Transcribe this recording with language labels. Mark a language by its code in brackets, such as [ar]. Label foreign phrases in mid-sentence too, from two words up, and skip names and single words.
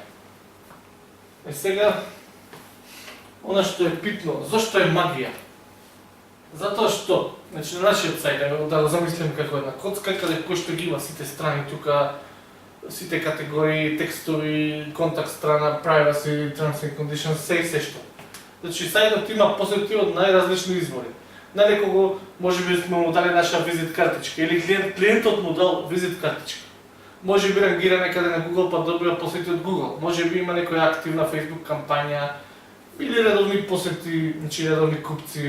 [mk] И сега, она што е питно, зошто е магија? Затоа што, значи на нашиот сајт, да го замислим како една коцка, каде кој што ги има сите страни тука, сите категории, текстови, контакт страна, [en] privacy, terms and conditions, [mk] се што. Значи сајтот има посети од најразлични извори. На некого можеби сме му дали наша визит картичка или клиентот му дал визит картичка. Можеби рангира некаде на Google па добива посети од Google. Можеби има некоја активна Facebook кампања или редовни посети, значи редовни купци.